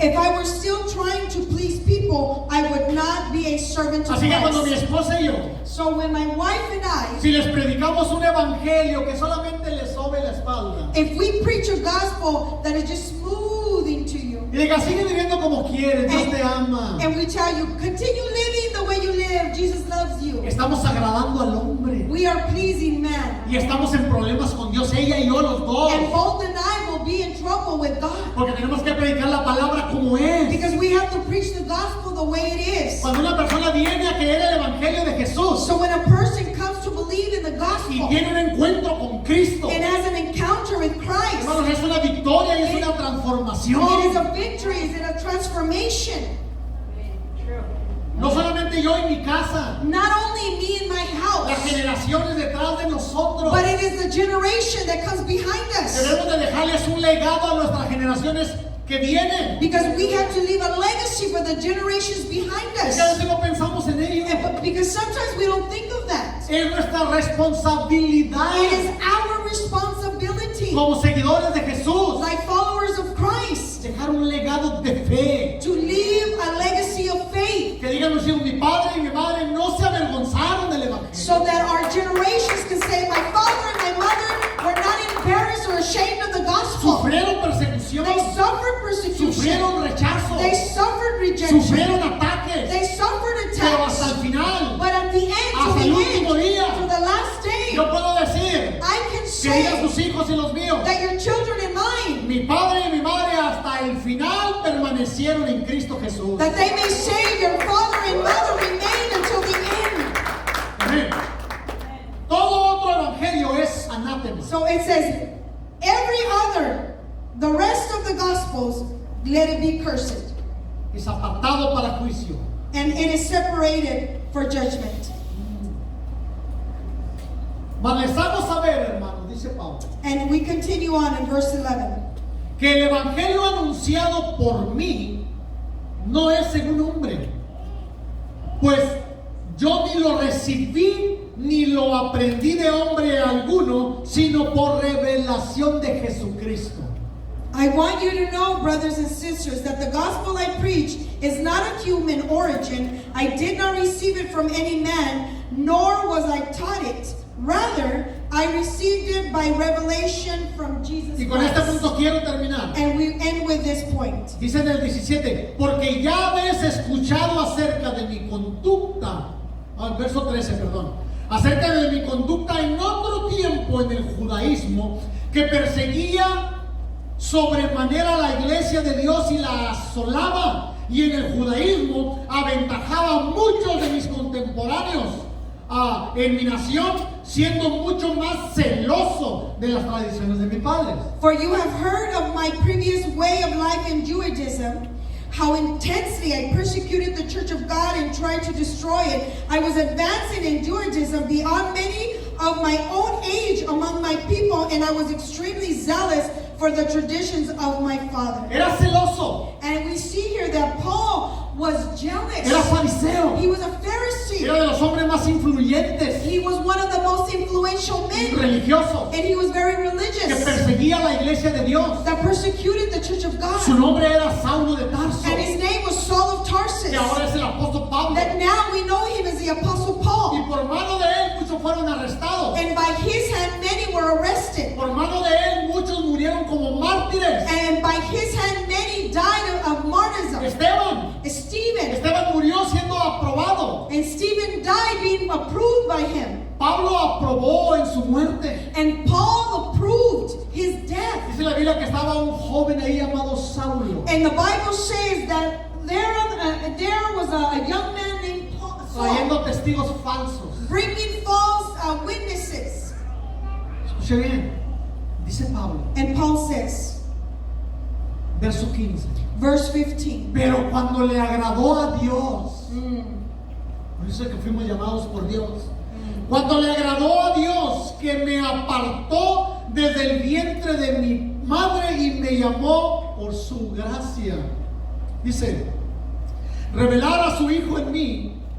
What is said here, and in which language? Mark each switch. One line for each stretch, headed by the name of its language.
English: If I were still trying to please people, I would not be a servant to
Spanish: Así que cuando mi
English: Christ.
Spanish: esposa y yo,
English: So when my wife and I,
Spanish: si les predicamos un evangelio que solamente les sobe la espalda,
English: if we preach a gospel that is just smoothing to you,
Spanish: y diga, sigue viviendo como quieres, Dios te ama,
English: and we tell you, continue living the way you live, Jesus loves you,
Spanish: estamos agradando al hombre
English: we are pleasing man.
Spanish: y estamos en problemas con Dios, ella y yo los dos,
English: And both and I will be in trouble with God.
Spanish: porque tenemos que predicar la palabra como es.
English: Because we have to preach the gospel the way it is.
Spanish: Cuando una persona viene a creer el evangelio de Jesús
English: So when a person comes to believe in the
Spanish: y
English: gospel
Spanish: tiene un encuentro con Cristo,
English: and has an encounter with Christ,
Spanish: hermanos, es una victoria y es una
English: it is
Spanish: transformación.
English: a victory, it is a transformation.
Spanish: No solamente yo en mi casa,
English: Not only me in my house,
Spanish: las generaciones detrás de nosotros.
English: but it is the generation that comes behind us.
Spanish: Debemos de dejarles un legado a nuestras generaciones que vienen.
English: Because we have to leave a legacy for the generations behind
Spanish: Es
English: us.
Spanish: que a veces no pensamos en ello.
English: Because sometimes we don't think of that.
Spanish: Es nuestra responsabilidad
English: It is our responsibility,
Spanish: como seguidores de Jesús,
English: like followers of Christ,
Spanish: dejar un legado de fe.
English: to leave a legacy of faith,
Spanish: Que digan los hijos, mi padre y mi madre no se avergonzaron del evangelio.
English: so that our generations can say, my father and my mother were not embarrassed or ashamed of the gospel.
Spanish: Sufrieron persecución,
English: They suffered persecution.
Spanish: sufrieron rechazo,
English: They suffered rejection.
Spanish: sufrieron ataques,
English: They suffered
Spanish: pero hasta el
English: attacks.
Spanish: final,
English: But at the end, to
Spanish: hasta
English: the
Spanish: el último
English: end,
Spanish: día,
English: to the last day,
Spanish: yo puedo decir
English: I can
Spanish: que digan
English: say
Spanish: sus hijos y los míos,
English: that your children and mine,
Spanish: mi padre y mi madre hasta el final permanecieron en Cristo Jesús.
English: that they may say your father and mother remained until the end.
Spanish: Amén. Todo otro evangelio es anátema.
English: So it says, every other, the rest of the gospels, let it be cursed.
Spanish: Es apartado para juicio.
English: And it is separated for judgment.
Spanish: Mas les hago saber, hermanos, dice Pablo,
English: And we continue on in verse 11.
Spanish: que el evangelio anunciado por mí no es según hombre, pues yo ni lo recibí ni lo aprendí de hombre alguno, sino por revelación de Jesucristo.
English: I want you to know, brothers and sisters, that the gospel I preach is not of human origin. I did not receive it from any man, nor was I taught it. Rather, I received it by revelation from Jesus
Spanish: Y con este
English: Christ.
Spanish: punto quiero terminar.
English: And we end with this point.
Spanish: Dice en el 17, porque ya habéis escuchado acerca de mi conducta, verso 13, perdón, acerca de mi conducta en otro tiempo en el judaísmo, que perseguía sobremanera la iglesia de Dios y la asolaba, y en el judaísmo aventajaba a muchos de mis contemporáneos en mi nación, siendo mucho más celoso de las tradiciones de mis padres.
English: For you have heard of my previous way of life in Judaism, how intensely I persecuted the church of God and tried to destroy it. I was advancing in Judaism beyond many of my own age among my people, and I was extremely zealous for the traditions of my father.
Spanish: Era celoso,
English: And we see here that Paul was jealous.
Spanish: era fariseo,
English: He was a Pharisee.
Spanish: era de los hombres más influyentes
English: He was one of the most influential
Spanish: y
English: men,
Spanish: religiosos
English: and he was very
Spanish: que
English: religious,
Spanish: perseguía a la iglesia de Dios.
English: that persecuted the church of God.
Spanish: Su nombre era Saulo de Tarso,
English: And his name was Saul of Tarsus.
Spanish: que ahora es el apóstol Pablo.
English: That now we know him as the Apostle
Spanish: Y
English: Paul.
Spanish: por mano de él muchos fueron arrestados.
English: And by his hand many were arrested.
Spanish: Por mano de él muchos murieron como mártires.
English: And by his hand many died of martyrdom.
Spanish: Esteban murió siendo aprobado.
English: And Stephen died being approved by him.
Spanish: Pablo aprobó en su muerte.
English: And Paul approved his death.
Spanish: Dice la Biblia que estaba un joven ahí llamado Saulo,
English: And the Bible says that there was a young man named Saul,
Spanish: trayendo testigos falsos.
English: bringing false witnesses.
Spanish: Escuche bien, dice Pablo,
English: And Paul says,
Spanish: verso 15,
English: verse 15.
Spanish: pero cuando le agradó a Dios, por eso es que fuimos llamados por Dios, cuando le agradó a Dios que me apartó desde el vientre de mi madre y me llamó por su gracia, dice, revelar a su Hijo en mí